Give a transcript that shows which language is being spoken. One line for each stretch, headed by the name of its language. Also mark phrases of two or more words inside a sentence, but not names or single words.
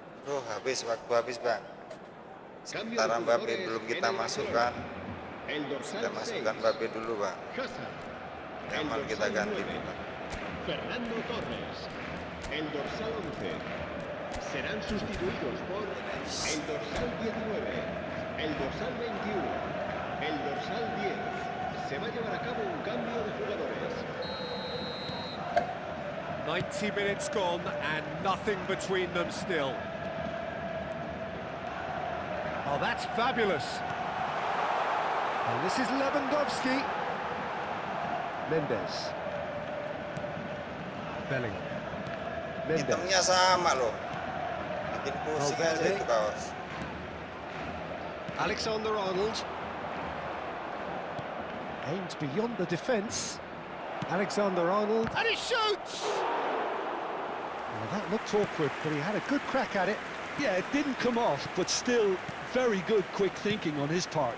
Indonesian: Aduh, waktu habis bang.
Spanish: Cambio de
Indonesian: Sementara Mbappe
Spanish: jugadores
Indonesian: belum
Spanish: en
Indonesian: kita
Spanish: el
Indonesian: masukkan.
Spanish: Barcelona. El dorsal
Indonesian: Kita
Spanish: 6,
Indonesian: masukkan Mbappe dulu bang.
Spanish: Hazard. El
Indonesian: Nyaman kita
Spanish: dorsal
Indonesian: ganti
Spanish: 9,
Indonesian: nih bang.
Spanish: Fernando Torres. El dorsal 11. Serán sustituidos por el dorsal 19, el dorsal 21, el dorsal 10. Se va a llevar a cabo un cambio de jugadores.
English: 90 minutes gone and nothing between them still. Oh, that's fabulous. And this is Lewandowski. Mendes. Bellingham.
Indonesian: Hitamnya
English: Mendes.
Indonesian: sama loh. Bikin pusing aja
English: Valverde.
Indonesian: itu kaos.
English: Alexander-Arnold. Aims beyond the defence. Alexander-Arnold. And he shoots! Well, that looked awkward, but he had a good crack at it. Yeah, it didn't come off, but still very good quick thinking on his part.